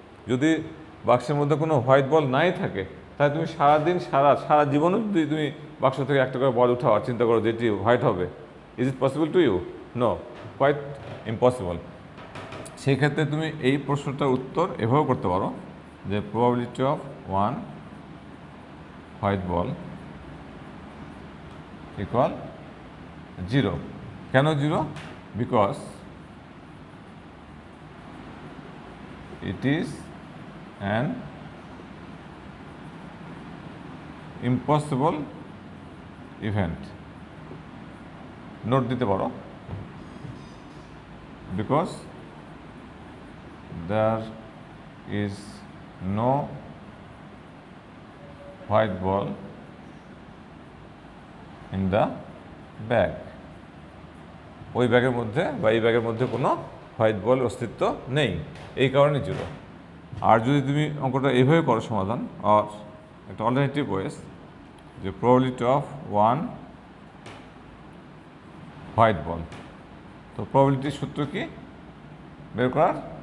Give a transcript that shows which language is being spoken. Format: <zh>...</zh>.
<bn>যদি বাক্সের মধ্যে কোনো হোয়াইট বল নাই থাকে, তাহলে তুমি সারাদিন সারা জীবনও যদি তুমি বাক্স থেকে একটা করে বল উঠাও আর চিন্তা করো যেটি হোয়াইট হবে,</bn> <en>Is it possible to you? No, quite impossible.</en> <bn>সেই ক্ষেত্রে তুমি এই প্রশ্নটার উত্তর এভাবে করতে পারো যে</bn> <en>Probability of one white ball equal 0।</en> <bn>কেন 0?</bn> <en>Because it is an impossible event.</en> <bn>Note দিতে পারো,</bn> <en>because there is no white ball in the bag.</en> <bn>ওই ব্যাগের মধ্যে বা এই ব্যাগের মধ্যে কোনো হোয়াইট বল অস্তিত্ব নেই, এই কারণে 0। আর যদি তুমি অঙ্কটা এইভাবে করো সমাধান, আর একটা অল্টারনেটিভ ওয়েস, যে</bn> <en>probability of one white ball,</en> <bn>তো প্রবাবিলিটির সূত্র কি বের করার?</bn>